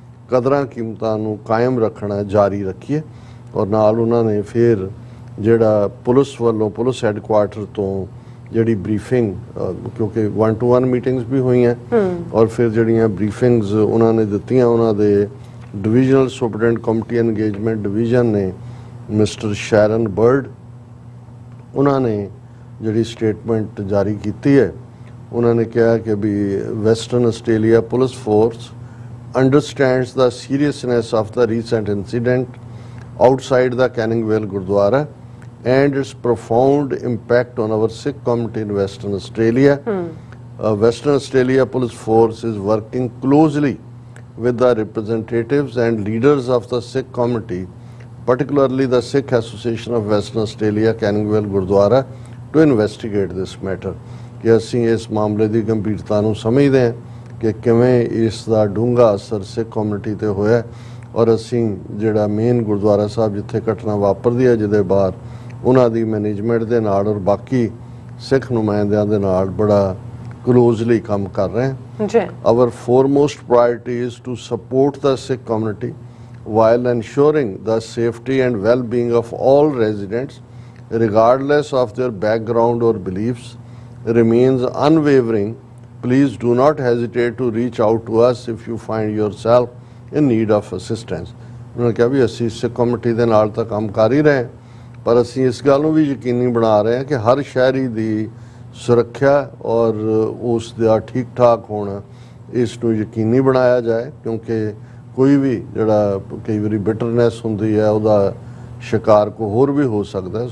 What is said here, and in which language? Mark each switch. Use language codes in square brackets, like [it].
[pa] ਕਦਰਾਂ ਕੀਮਤਾਂ ਨੂੰ ਕਾਇਮ ਰੱਖਣਾ ਜਾਰੀ ਰੱਖੀਏ ਔਰ ਨਾਲ ਉਹਨਾਂ ਨੇ ਫਿਰ ਜਿਹੜਾ ਪੁਲਿਸ ਵੱਲੋਂ ਪੁਲਿਸ ਹੈੱਡਕੁਆਰਟਰ ਤੋਂ ਜਿਹੜੀ ਬਰੀਫਿੰਗ ਕਿਉਂਕਿ 1-to-1 ਮੀਟਿੰਗਸ ਵੀ ਹੋਈਆਂ ਔਰ ਫਿਰ ਜਿਹੜੀਆਂ ਬਰੀਫਿੰਗਸ ਉਹਨਾਂ ਨੇ ਦਿੱਤੀਆਂ ਉਹਨਾਂ ਦੇ ਡਿਵੀਜ਼ਨਲ ਸੁਪਰਡੈਂਟ ਕਮੇਟੀ ਐਨਗੇਜਮੈਂਟ ਡਿਵੀਜ਼ਨ ਨੇ ਮਿਸਟਰ ਸ਼ੈਰਨ ਬਰਡ ਉਹਨਾਂ ਨੇ ਜਿਹੜੀ ਸਟੇਟਮੈਂਟ ਜਾਰੀ ਕੀਤੀ ਹੈ ਉਹਨਾਂ ਨੇ ਕਿਹਾ ਕਿ ਵੀ western Australia police force [en] understands the seriousness of the recent incident outside the Canning Vale Gurdwara and its profound impact on our Sikh community in Western Australia. Western Australia Police Force is working closely with the representatives and leaders of the Sikh community, particularly the Sikh Association of Western Australia, Canning Vale Gurdwara, to investigate this matter. [pa] कि ਅਸੀਂ ਇਸ ਮਾਮਲੇ ਦੀ ਗੰਭੀਰਤਾ ਨੂੰ ਸਮਝਦੇ ਹਾਂ ਕਿ ਕਿਵੇਂ ਇਸ ਦਾ ਡੂੰਘਾ ਅਸਰ ਸਿੱਖ ਕਮਿਊਨਿਟੀ ਤੇ ਹੋਇਆ ਔਰ ਅਸੀਂ ਜਿਹੜਾ ਮੇਨ ਗੁਰਦੁਆਰਾ ਸਾਹਿਬ ਜਿੱਥੇ ਘਟਨਾ ਵਾਪਰਦੀ ਹੈ ਜਿਹਦੇ ਬਾਹਰ ਉਹਨਾਂ ਦੀ ਮੈਨੇਜਮੈਂਟ ਦੇ ਨਾਲ ਔਰ ਬਾਕੀ ਸਿੱਖ ਨੁਮਾਇੰਦਿਆਂ ਦੇ ਨਾਲ ਬੜਾ ਕਲੋਜ਼ਲੀ ਕੰਮ ਕਰ ਰਹੇ ਹਾਂ ਜੀ [en] Our foremost priority is to support the Sikh community while ensuring the safety and well-being of all residents, regardless of their background or beliefs, remains unwavering. Please do not hesitate to reach out to us if you find yourself in need of assistance. [pa] ਉਹਨਾਂ ਨੇ ਕਿਹਾ ਵੀ ਅਸੀਂ ਸਿੱਖ community ਦੇ ਨਾਲ ਤਾਂ ਕੰਮ ਕਰ ਹੀ ਰਹੇ ਹਾਂ, ਪਰ ਅਸੀਂ ਇਸ ਗੱਲ ਨੂੰ ਵੀ ਯਕੀਨੀ ਬਣਾ ਰਹੇ ਹਾਂ ਕਿ ਹਰ ਸ਼ਹਿਰੀ ਦੀ ਸੁਰੱਖਿਆ ਔਰ ਉਸ ਦਾ ਠੀਕ ਠਾਕ ਹੋਣਾ ਇਸ ਨੂੰ ਯਕੀਨੀ ਬਣਾਇਆ ਜਾਏ, ਕਿਉਂਕਿ ਕੋਈ ਵੀ ਜਿਹੜਾ ਕਈ ਵਾਰੀ ਬਿਟਰਨੈਸ ਹੁੰਦੀ ਹੈ ਉਹਦਾ ਸ਼ਿਕਾਰ ਕੋਈ ਹੋਰ ਵੀ ਹੋ ਸਕਦਾ।